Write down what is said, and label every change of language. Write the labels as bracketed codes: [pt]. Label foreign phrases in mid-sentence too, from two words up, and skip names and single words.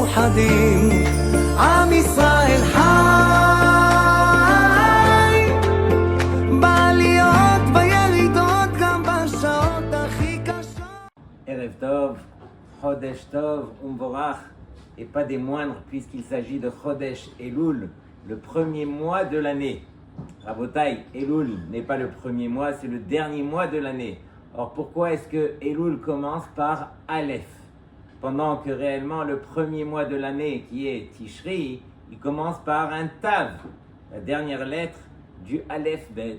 [he] מאוחדים, עם ישראל חי, בעליות בירידות גם בשעות הכי קשות. ערב טוב חודש טוב ומבורך, [fr] et pas des moindres puisqu'il s'agit de [he] חודש אלול, [fr] le premier mois de l'année. Rabotai, Elul n'est pas le premier mois, c'est le dernier mois de l'année. Or pourquoi est-ce que Elul commence par Aleph pendant que réellement le premier mois de l'année qui est Tishri, il commence par un Tav, la dernière lettre du [he] אלף בית.